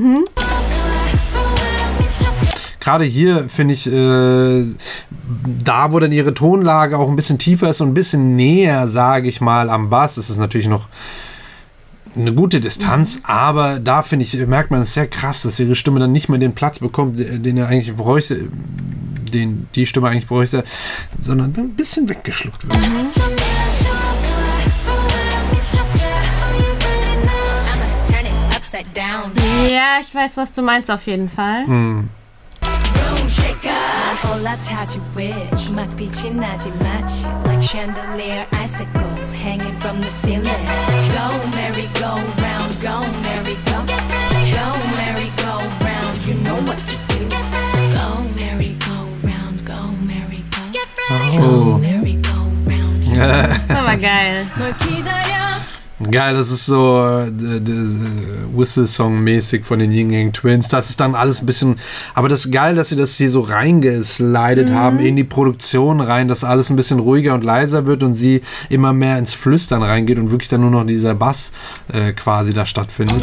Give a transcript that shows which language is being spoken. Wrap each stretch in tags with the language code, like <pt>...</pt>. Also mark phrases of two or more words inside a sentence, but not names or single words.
<de>Gerade hier finde ich, da wo dann ihre Tonlage auch ein bisschen tiefer ist und ein bisschen näher, sage ich mal, am Bass, ist es natürlich noch eine gute Distanz, aber da finde ich, merkt man es sehr krass, dass ihre Stimme dann nicht mehr den Platz bekommt, den er eigentlich bräuchte, den die Stimme eigentlich bräuchte, sondern ein bisschen weggeschluckt wird. Ja, ich weiß, was du meinst auf jeden Fall.</de> <en>올라타지 witch</en> <ko>막 빛이 나지 마치</ko> <en>like chandelier icicles hanging from the ceiling. Go merry go round, go merry go. Go merry go round, you know what to do. Go merry go round, go merry go. Go merry go round.</en> <de>Das ist aber geil. Geil, das ist so Whistle-Song-mäßig von den Yin Yang Twins. Das ist dann alles ein bisschen... Aber das ist geil, dass sie das hier so reingeslidet haben in die Produktion rein, dass alles ein bisschen ruhiger und leiser wird und sie immer mehr ins Flüstern reingeht und wirklich dann nur noch dieser Bass quasi da stattfindet.</de>